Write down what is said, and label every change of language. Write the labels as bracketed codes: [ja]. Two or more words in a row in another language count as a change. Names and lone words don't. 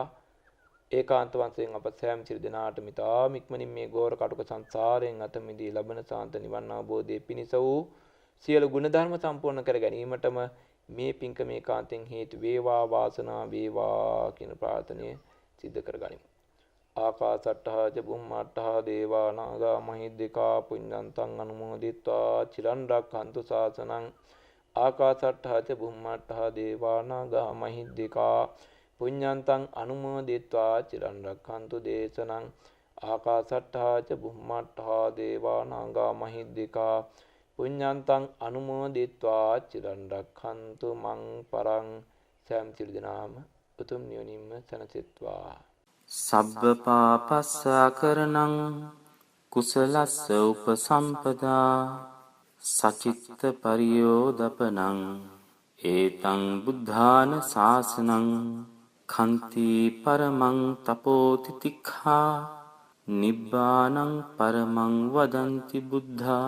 [si] ඒකාන්ත වශයෙන් අප සෑම සිල් දෙනාට මිතාම ඉක්මනින් මේ ගෝර කටුක සංසාරයෙන් අත මිදී ලබන සාන්ත නිවන් අවබෝධයේ පිණිස වූ සියලු ගුණ ධර්ම සම්පූර්ණ කර ගැනීමටම මේ පින්කම ඒකාන්තයෙන් හේතු වේවා, වාසනාව වේවා කියන ප්‍රාර්ථනය සිද්ධ කරගනිමු. [pi] ආකාසට්ඨා ච බුම්මට්ඨා දේවා නාග මහිද්దికා පුඤ්ඤන්තං අනුමෝදිත්වා චිරන් රක්ඛන්තු ශාසනං ආකාසට්ඨා ච බුම්මට්ඨා දේවා නාග මහිද්దికා පුඤ්ඤන්තං අනුමෝදිත්වා චිරන් රක්ඛන්තු දේශනං ආකාසට්ඨා ච බුම්මට්ඨා දේවා නාග මහිද්దికා පුඤ්ඤන්තං අනුමෝදිත්වා චිරන් රක්ඛන්තු මං පරං. [si] සෑම සිල් දනාම උතුම් නිවනින්ම සැනසෙත්වා. [pi] සබ්බ පාපස්සාකරණං කුසලස්ස උපසම්පදා සචිත්ත පරියෝදපනං ඒතං බුද්ධාන ශාසනං khන්ති පරමං තපෝතිතික්ඛා නිබ්බානං පරමං වදන්ති බුද්ධා